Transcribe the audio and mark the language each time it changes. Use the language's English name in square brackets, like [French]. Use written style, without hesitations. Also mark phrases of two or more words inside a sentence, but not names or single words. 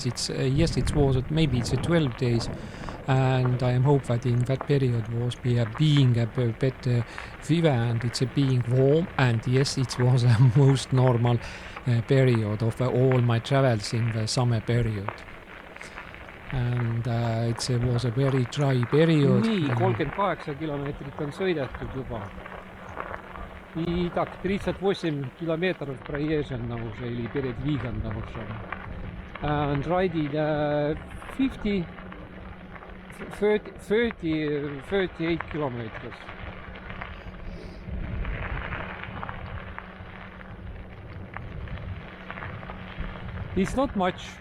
[English] It's yes, it was maybe it's 12 days, and I hope that in that period was being a better weather and it's being warm, and yes, it was a most normal period of all my travels in the summer period. And it was a very dry period. [Estonian] Nii, 38 kilomeetrit on sõidetud juba. [Russian] И так, 38 километров проезжено уже или передвигано уже. [English] And riding 38 kilometers. It's not much.